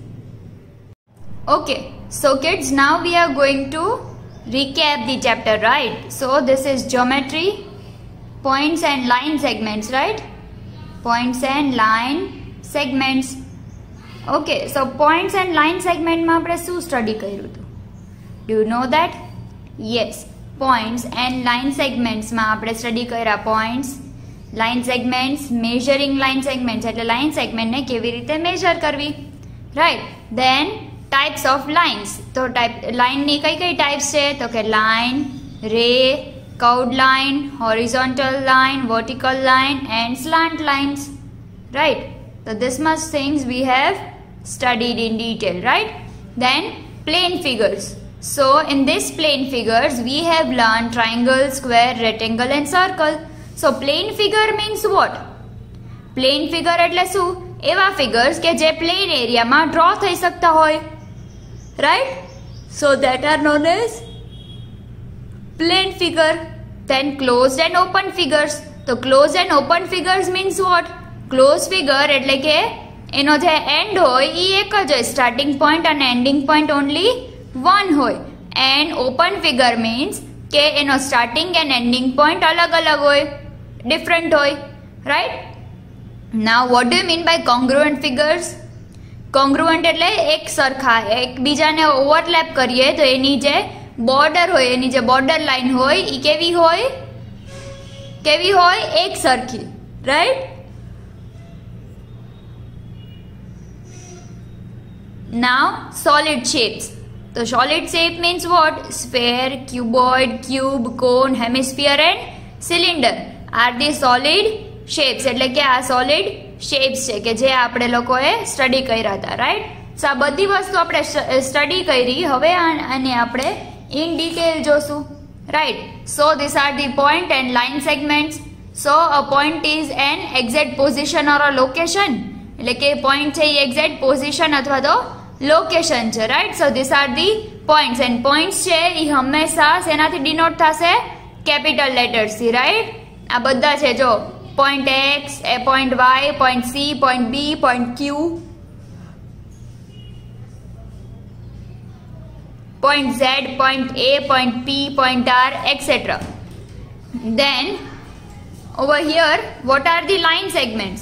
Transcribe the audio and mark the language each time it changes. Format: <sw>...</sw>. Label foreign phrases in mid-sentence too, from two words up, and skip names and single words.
<en>Okay, so kids, now we are going to recap the chapter, right? So this is geometry, points and line segments, right? Points and line segments. Okay, so points and line segment</en> <gu>માં આપણે શું સ્ટડી કર્યું હતું?</gu> <en>Do you know that? Yes, points and line segments</en> <gu>માં આપણે સ્ટડી કર્યા</gu> <en>points, line segments, measuring line segments એટલે line segment</en> <gu>ને કેવી રીતે measure કરવી,</gu> <en>right? Then types of lines.</en> <gu>તો line ની કઈ types છે? તો કે</gu> <en>line, ray, curved line, horizontal line, vertical line and slant lines, right? So this much things we have studied in detail, right? Then plane figures. So in this plane figures we have learned triangle, square, rectangle and circle. So plane figure means what? Plane figure</en> <gu>એટલે શું? એવા figures કે જે</gu> <en>plane area</en> <gu>માં draw થઈ શકતા હોય,</gu> <en>right? So that are known as plane figure. Then closed and open figures. So closed and open figures means what? Closed figure</en> <gu>એટલે કે એનો જે end હોય ઈ એક જ હોય,</gu> <en>starting point and ending point only one હોય. And open figure means</en> <gu>કે એનો</gu> <en>starting and ending point</en> <gu>અલગ અલગ હોય,</gu> <en>different હોય, right? Now what do you mean by congruent figures?</en> <gu>Congruent એટલે એક સરખા, એકબીજાને ઓવરલેપ કરીએ તો એની જે બોર્ડર હોય, એની જે બોર્ડર લાઈન હોય ઈ કેવી હોય? એક સરખી,</gu> <en>right? Now solid shapes. So solid shape means what? Sphere, cuboid, cube, cone, hemisphere and cylinder are the solid shapes.</en> <gu>એટલે કે આ</gu> <en>solid shapes</en> <gu>છે કે જે આપણે લોકોએ સ્ટડી કર્યા હતા,</gu> <en>right?</en> <gu>So આ બધી વસ્તુ આપણે સ્ટડી કરી, હવે આને આપણે</gu> <en>in detail</en> <gu>જોશું, right?</gu> <en>So these are the point and line segments. So a point is an exact position or a location.</en> <gu>એટલે કે point છે એ</gu> <en>exact position</en> <gu>અથવા તો location છે,</gu> <en>right? So these are the points, and points</en> <gu>છે એ હંમેશા શેનાથી</gu> <en>denote થશે? Capital letters થી, right?</en> <gu>આ બધા છે જો,</gu> <en>point X, point Y, point C, point B, point Q, point Z, point A, point P, point R, etc. Then over here, what are the line segments?</en>